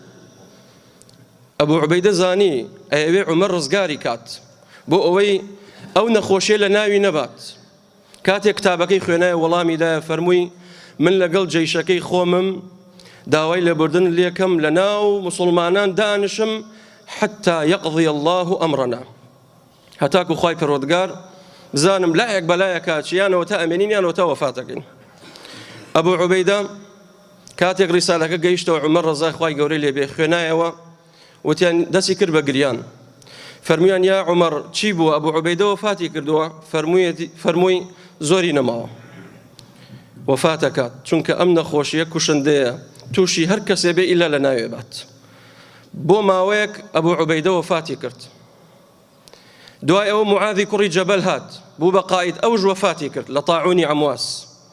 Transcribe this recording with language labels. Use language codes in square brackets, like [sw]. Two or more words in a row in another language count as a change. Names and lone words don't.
[ckb] ئەبوو عوبەیدە زانی ئەوێ عومەر ڕزگاری کات بۆ ئەوەی ئەو نەخۆشیە لە ناوی نەبات کاتێک کتابەکەی خوێنایە وەڵامی دایە فەرمووی من لەگەڵ جەیشەکەی خۆمم داوای لێبوردن لێکم لە ناو مسلمانان دانشم [ar] حتى يقضي الله أمرنا [ckb] هتاكو خواي پروردگار بزانم لایەک بەلایەکە چیانەوە تا ئەمێنین یانەوە تا وەفاتەکەین ئەبوو عوبەیدە کاتێک ڕیسالەکە گەیشتەوە عومەر ڕەزای خوای گەورەی لێبێ خوێنایەوە وتیان دەستی کرد بە گریان فەرمویان یا عومەر چی بووە ئەبوو عوبەیدە وەفاتی کردووە فەرمووی زۆری نەماوە وەفات دەکات چونکە ئەم نەخۆشیە کوشندەیە تووشی هەر کەسێ بێ ئیلا لە ناوێ بات بۆ ماوەیەک ئەبوو عوبەیدە وەفاتی کرد دوای ئەوە معاذی کوڕی جەبەل هات بوو بە قائید ئەوش وەفاتی کرد لە طاعونی عەمواس